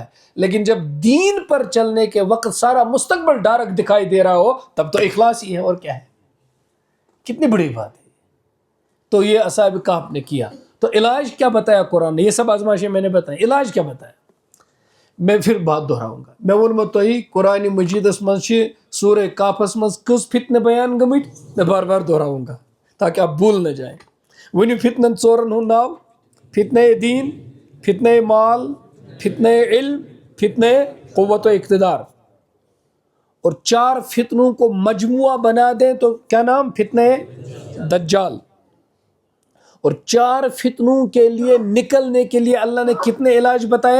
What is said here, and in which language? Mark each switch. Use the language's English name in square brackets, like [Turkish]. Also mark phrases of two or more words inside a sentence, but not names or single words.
[Urdu] لیکن جب دین پر چلنے کے وقت سارا مستقبل ڈارک دکھائی دے رہا ہو تب تو اخلاص ہی ہے، اور کیا ہے. کتنی بڑی بات ہے. تو یہ اصحاب کہف نے کیا. تو علاج کیا بتایا قرآن نے؟ یہ سب آزمائشیں میں نے بتائی، علاج کیا بتایا؟ میں پھر بات دہراؤں گا. [Kashmiri] میں ونمو تھی قرآن مجیدس مز سورہ کافس مز کس فتنہ بیان گمت، [Urdu] میں بار بار دہراؤں گا تاکہ آپ بھول نہ جائیں. [Kashmiri] ونی فتنن ژورن ہند ناو: [Urdu] فتنہ دین، فتنہ مال، فتنہ علم، فتنہ قوت و اقتدار. اور 4 فتنوں کو مجموعہ بنا دیں تو کیا نام؟ فتنہ دجال. اور 4 فتنوں کے لیے نکلنے کے لیے اللہ نے کتنے علاج بتائے؟